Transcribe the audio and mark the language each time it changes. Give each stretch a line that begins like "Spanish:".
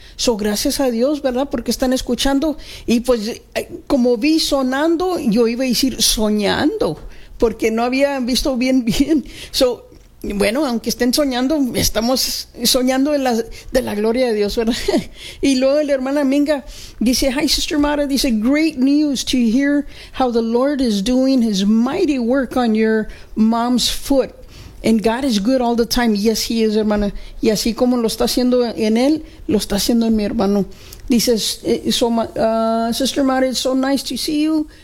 Spanish: So, gracias a Dios, ¿verdad? Porque están escuchando. Y pues, como vi sonando, yo iba a decir soñando, porque no había visto bien, bien. So, bueno, aunque estén soñando, estamos soñando de la gloria de Dios, ¿verdad? Y luego la hermana Minga dice,
English: hi, Sister Mara, dice, great news to hear how the Lord is doing his mighty work on your mom's foot. And God is good all the time. Yes, he is, hermana.
Spanish: Y así como lo está haciendo en él, lo está haciendo en mi hermano. Dice,
English: Sister Mara, it's so nice to see you.